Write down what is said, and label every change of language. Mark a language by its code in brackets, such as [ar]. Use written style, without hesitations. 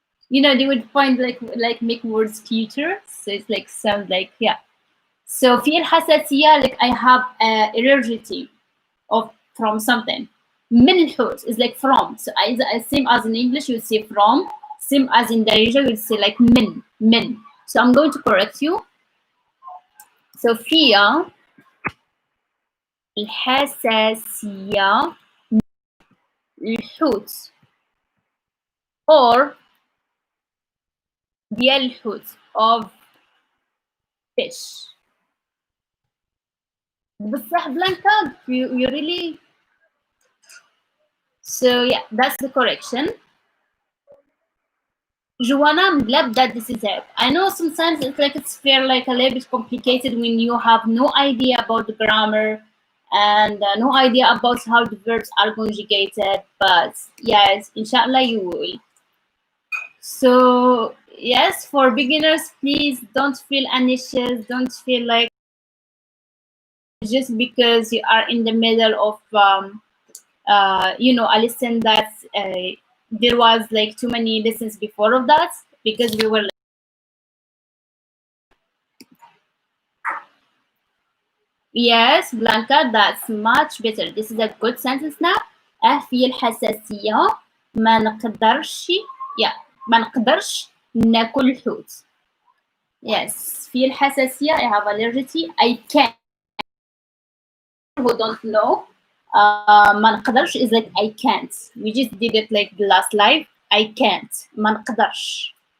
[en] They would find like make words cuter. So it's like sound like, yeah. So [ar] في الحساسية, [en] like I have allergy of from something. [ar] من الحوت [en] is like from. So same as in English, you would say from. Same as in Darija, you would say like min. So I'm going to correct you. [ar] So فيها الحساسية الحوت or ديال الحوت [en] of fish. [ar] بصح [en] Blanca, you really. So yeah, that's the correction. Joanna, I'm glad that this is it. I know sometimes it's feel like a little bit complicated when you have no idea about the grammar and no idea about how the verbs are conjugated. But yes, inshallah you will. So yes, for beginners, please don't feel anxious. Don't feel like just because you are in the middle of I listened that there was like too many lessons before of that because we were. Yes, Blanca, that's much better. This is a good sentence now. [ar] في الحساسية ما نقدرش yeah ما نقدرش ناكل حوت. [en] Yes, [ar] في الحساسية [en] I have allergy. I can't. Who don't know, [ar] ما نقدرش [en] is like I can't. We just did it like the last live. I can't. [ar] ما نقدرش.